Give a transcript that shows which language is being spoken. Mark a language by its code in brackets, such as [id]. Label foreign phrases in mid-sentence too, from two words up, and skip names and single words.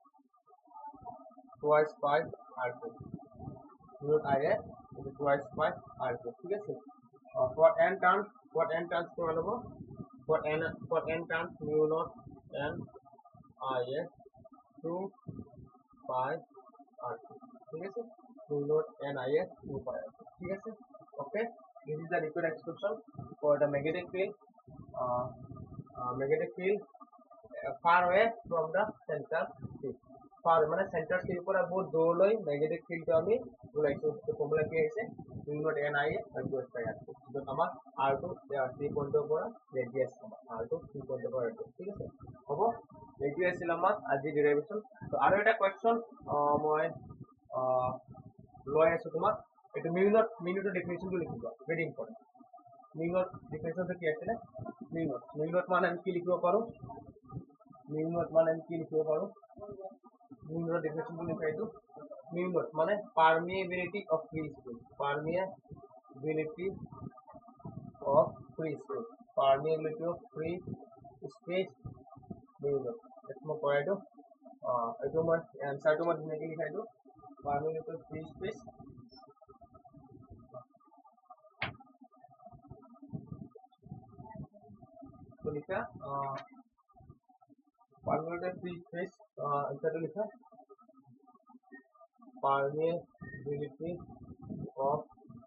[en] twice pi r cube mu naught I a twice pi r cube [as] ঠিক আছে [en] for n terms [as] কিমান হ'ব [en] for n terms mu naught n I a 2 pi r cube [as] ঠিক আছে [en] mu naught n I a 2 pi r cube [as] ঠিক আছে [en] okay this is the liquid expression for the magnetic field far away from the center field far [as] মানে [en] center field [as] পৰা বহুত দূৰলৈ [en] magnetic field [as] টো আমি ওলাইছো তো ফৰ্মুলা কি আছে [en] mu naught n I a by 2 pi r [as] তো আমাৰ r2 3 পইণ্টৰ পৰা ৰেডিয়াস r2 3 পইণ্টৰ পৰা ৰেডিয়াস ঠিক আছে হ'ব এইটো আছিল আমাৰ আজি ডেৰিভেশ্যন তো আৰু এটা কোৱেশ্চন মই লৈ আছো তোমাক এটো মিউটৰ ডেফিনিশনটো লিখিবা [en] very important [as] মিউট ডেফিনিশনটো কি আছে মিউট মানে আমি কি লিখিব পাৰো মিউট মানে আমি কি লিখিব পাৰো মিউটৰ ডেফিনিশনটো লিখাইছো মিউট মানে [en] permeability of free space permeability of free space permeability of free space [as] মিউট এটা মই কৰাই দিও এইটো মই এনসারটো মই ধুনীয়াকৈ লিখাই দিও [en] permeability of free space [as] তো লিখা [en] permeability of free space [as] আন্সাৰ লিখা [en] permeability of